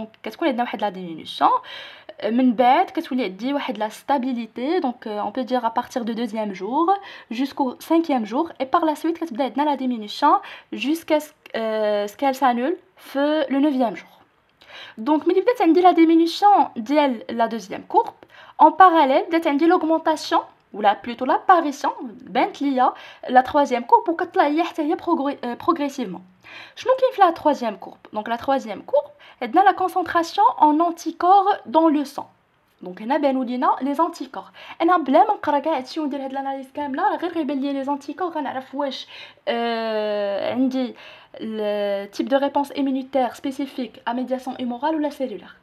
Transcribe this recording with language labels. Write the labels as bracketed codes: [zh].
[ar] Donc كتكون عندنا واحد la diminution من بعد كتولي عندي واحد la stabilité. [fr] Donc on peut dire à partir du deuxième jour jusqu'au cinquième jour, et par la suite كتبدا عندنا la diminution jusqu'à ce qu'elle s'annule في le neuvième jour. Donc ملي بدات عندي la diminution ديال la deuxième courbe, en parallèle بدات عندي l'augmentation ou plutôt l'apparition بانت ليا la troisième courbe وكتطلع هي حتى هي progressivement. شنو كاين في la troisième courbe? Donc la troisième courbe عندنا la concentration en anticorps dans le sang. [ar] دونك هنا بانوا لينا لي زانتيكور. انا بلا ما نقرا كاع هادشي وندير هاد الاناليز كامله غير غيبان لي لي زانتيكور غنعرف واش عندي le type de réponse immunitaire spécifique à médiation humorale ou la cellulaire.